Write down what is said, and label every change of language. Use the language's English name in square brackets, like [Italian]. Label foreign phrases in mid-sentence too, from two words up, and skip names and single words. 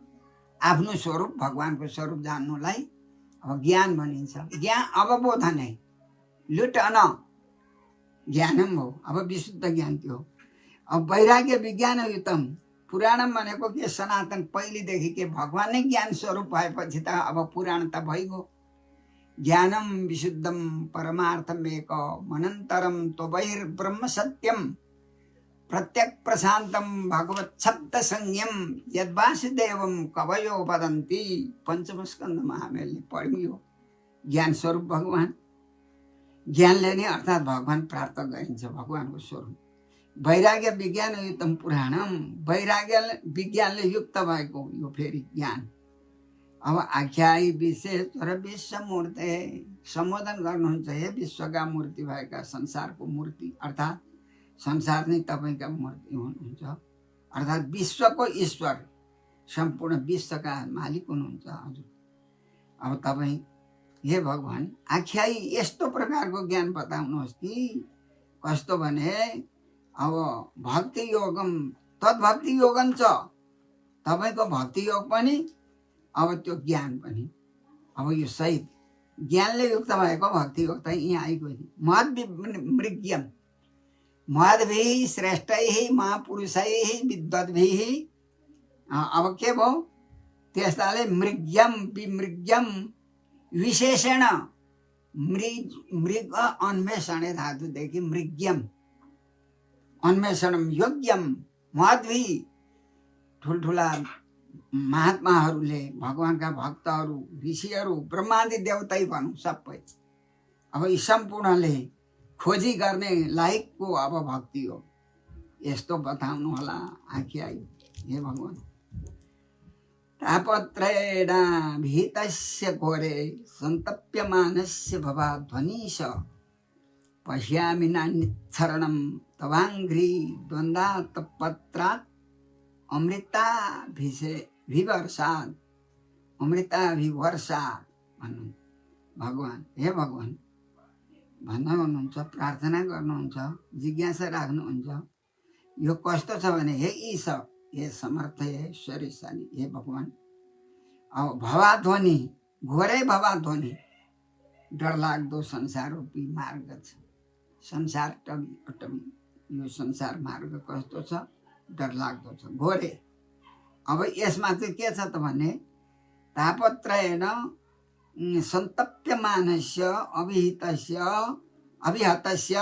[Nepali] आफ्नो स्वरूप भगवानको स्वरूप जान्नुलाई अब ज्ञान भनिन्छ। ज्ञान अवबोधन है, [Sanskrit] लुटन ज्ञानम [Nepali] हो। अब विशुद्ध ज्ञान त्यो। अब [Sanskrit] वैराग्य विज्ञान युतम पुराणम [Nepali] भनेको के सनातन पहिलेदेखि के भगवान नै ज्ञान स्वरूप भएपछि त अब पुराण त भइगयो। [Sanskrit] ज्ञानम विशुद्धम परमार्थम एक मनन्तरम त्वबैर्ब्रह्म सत्यम प्रत्यक् प्रशान्तम भगवत शब्द संयम यद्वासुदेवम कवयो वदन्ति। [Nepali] पंचम स्कन्धमा हामीले पढ्यौँ ज्ञान स्वरूप भगवान। ज्ञानले नै अर्थात् भगवान प्राप्त गरिन्छ, भगवानको स्वरूप। [Sanskrit] वैराग्य विज्ञान युक्तम पुराणम, [Nepali] वैराग्य विज्ञानले युक्त भएको यो फेरि ज्ञान। अब आख्यायि विशेष र विश्व मूर्ति सम्बोधन गर्नुहुन्छ, हे विश्वका मूर्ति भएका, संसारको मूर्ति अर्थात् संसार नै तपाईँका मूर्ति हुनुहुन्छ, अर्थात् विश्वको ईश्वर, सम्पूर्ण विश्वका मालिक हुनुहुन्छ हजुर। अब तपाईँ हे भगवान आख्यायि यस्तो प्रकारको ज्ञान बताउनुहोस् कि कस्तो भने अब [Sanskrit] भक्ति योगम तद्भक्ति योगम [Nepali] छ, तपाईँको भक्ति योग पनि अब त्यो ज्ञान पनि अब यो सहित ज्ञानले युक्त भएको भक्ति योग त यहाँ आइगयो। [Sanskrit] महद् मृग्यम महद्भिः श्रेष्ठैः महापुरुषैः विद्वद्भिः। [Nepali] अब के भयो त्यस्ताले [Sanskrit] मृग्यम विमृग्यम [Nepali] विशेषण मृग अन्वेषणे धातुदेखि [Sanskrit] मृग्यम अन्वेषणम योग्यम महद्भिः [Nepali] ठुल्ठुला महात्माहरूले, भगवानका भक्तहरू, ऋषिहरू, ब्रह्मादि देवतै भनौँ सबै, अब यी सम्पूर्णले खोजी गर्ने लायकको अब भक्ति हो। यस्तो बताउनु होला आख्यायि हे भगवान। [Sanskrit] तापत्रेण भीतस्य घोरे सन्तप्यमानस्य भवाध्वनिश पश्यामि नान्यच्छरणं तवाङ्घ्रि द्वन्द्वात् पत्रात् अमृताभिवर्षात् अमृताभिवर्षात् [Nepali] भन्नु भगवान। हे भगवान भन्दै हुनुहुन्छ, प्रार्थना गर्नुहुन्छ, जिज्ञासा राख्नुहुन्छ। यो कस्तो छ भने हे ईश, हे समर्थ, हे ऐश्वर्यशाली, हे भगवान। अब [Sanskrit] भवाध्वनि घोरै भवाध्वनि [Nepali] डरलाग्दो संसार रूपी मार्ग छ। संसार टबी अटबी यो संसार मार्ग कस्तो छ, डरलाग्दो छ, घोरे। अब यसमा चाहिँ के छ त भने [Sanskrit] तापत्रयेन सन्तप्यमानस्य अभिहितस्य अभिहतस्य